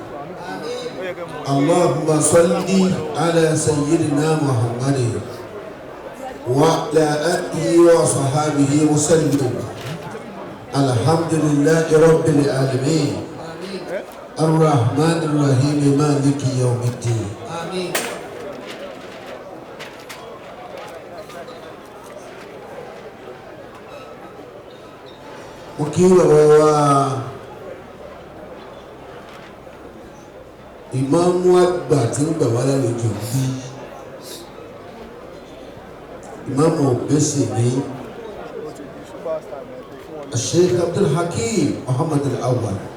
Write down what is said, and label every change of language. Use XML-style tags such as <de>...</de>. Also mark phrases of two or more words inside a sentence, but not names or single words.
<ar>اللهم صل على سيدنا محمد وعلى آله وصحابه وسلم. الحمد لله رب العالمين الرحمن الرحيم مالك يوم الدين. آمين.</ar> <yo>mo kí bàbá wa ìmáàmù àgbà tí ń gbà wá lálejò bí ìmáàmù ògbésì ní Sheikh Abdul Hakim Muhammad Al-Awwal.</yo>